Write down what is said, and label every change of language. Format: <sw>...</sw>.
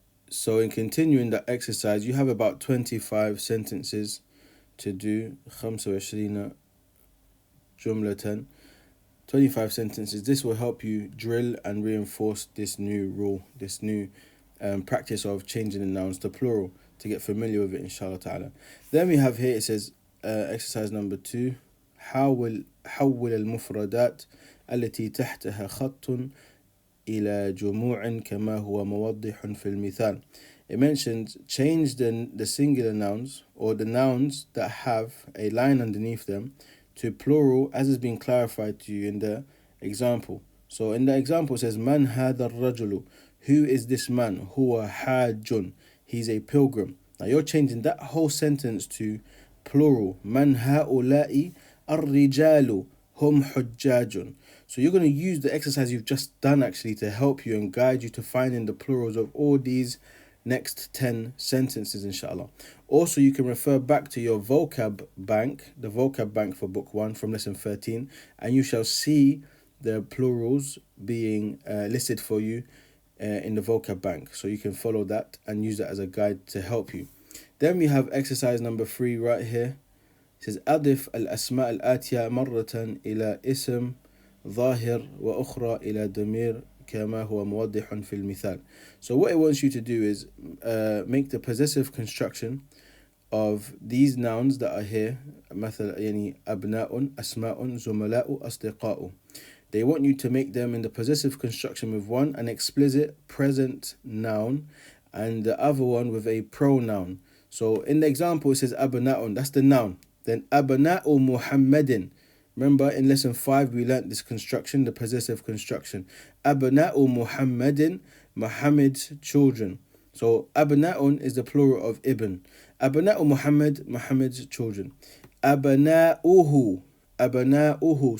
<en>So in continuing that exercise, you have about 25 sentences to do.</en> <ar>25 جملة,</ar> <en>25 sentences. This will help you drill and reinforce this new rule, this new practice of changing the nouns to plural, to get familiar with it, inshallah ta'ala. Then we have here, it says exercise number 2,</en> <ar>حول المفردات التي تحتها خط إلى جموع كما هو موضح في المثال.</ar> <en>It mentions change the singular nouns or the nouns that have a line underneath them to plural as is being clarified to you in the example. So in the example it says</en> <ar>Man هذا الرجل,</ar> <en>who is this man?</en> <ar>هو حاج,</ar> <en>he's a pilgrim. Now you're changing that whole sentence to plural.</en> <ar>Man هؤلاء الرجال هم حجاج.</ar> <en>So you're going to use the exercise you've just done actually to help you and guide you to finding the plurals of all these next 10 sentences, inshallah. Also, you can refer back to your vocab bank, the vocab bank for book 1 from lesson 13, and you shall see the plurals being listed for you in the vocab bank. So you can follow that and use that as a guide to help you. Then we have exercise number 3 right here. It says</en> <ar>أضف الأسماء الآتية مرة إلى اسم ظاهر وأخرى إلى ضمير كما هو موضح في المثال.</ar> <en>So what it wants you to do is make the possessive construction of these nouns that are here.</en> <ar>مثلا يعني أبناء, أسماء, زملاء, أصدقاء.</ar> <en>They want you to make them in the possessive construction with one an explicit present noun and the other one with a pronoun. So in the example it says أبناء, that's the noun.</en> <ar>Then أبناء محمد.</ar> <en>Remember in lesson 5 we learnt this construction, the possessive construction.</en> <ar>أبناء محمد,</ar> <en>Muhammad's children. So أبناء is the plural of ibn. أبناء Muhammad, Muhammad's children.</en> <ar>أبناؤه, أبناؤه.</ar>